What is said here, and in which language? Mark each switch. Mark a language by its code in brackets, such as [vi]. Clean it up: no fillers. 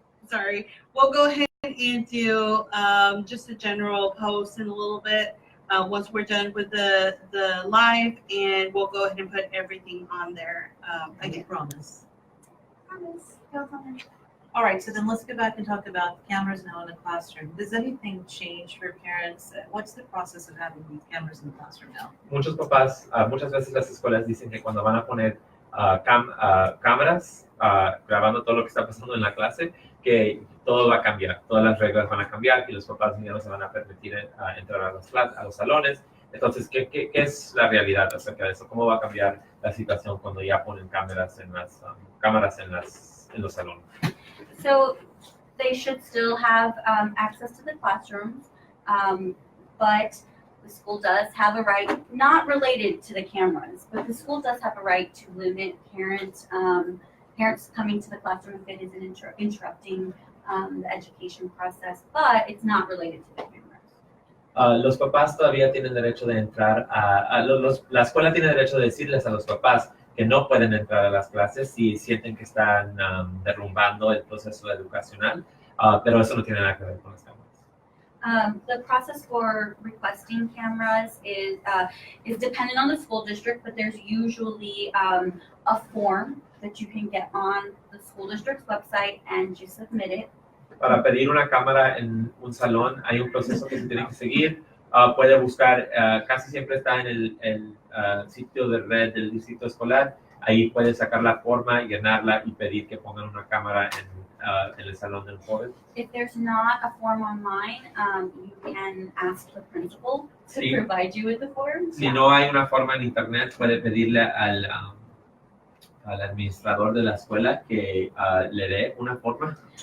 [en] Sorry, we'll go ahead and do just a general post in a little bit once we're done with the live, and we'll go ahead and put everything on there again. Promise. Promise. All right, so then let's go back and talk about cameras now in the classroom. Does anything change for parents? What's the process of having these cameras in the classroom now? [es] Muchos papás, muchas veces las escuelas dicen que cuando van a poner cámaras grabando todo lo que está pasando en la clase, que todo va a cambiar, todas las reglas van a cambiar y los papás ya no se van a permitir entrar a los salones. Entonces, ¿qué es la realidad acerca de eso? ¿Cómo va a cambiar la situación cuando ya ponen cámaras en los salones? [en] So they should still have access to the classrooms, but the school does have a right, not related to the cameras, but the school does have a right to limit parents coming to the classroom if it is interrupting the education process, but it's not related to the cameras. [es] Los papás todavía tienen derecho de entrar la escuela tiene derecho de decirles a los papás que no pueden entrar a las clases si sienten que están derrumbando el proceso educacional, pero eso no tiene nada que ver con las cámaras. [en] The process for requesting cameras is dependent on the school district, but there's usually a form that you can get on the school district's website and you submit it. [es] Para pedir una cámara en un salón hay un proceso que se tiene que seguir. Puede buscar, casi siempre está en el sitio de red del distrito escolar. Ahí puede sacar la forma, llenarla y pedir que pongan una cámara en el salón del joven. [en] If there's not a form online, you can ask the principal to provide you with the form. [es] Si no hay una forma en internet, puede pedirle al administrador de la escuela que le dé una forma.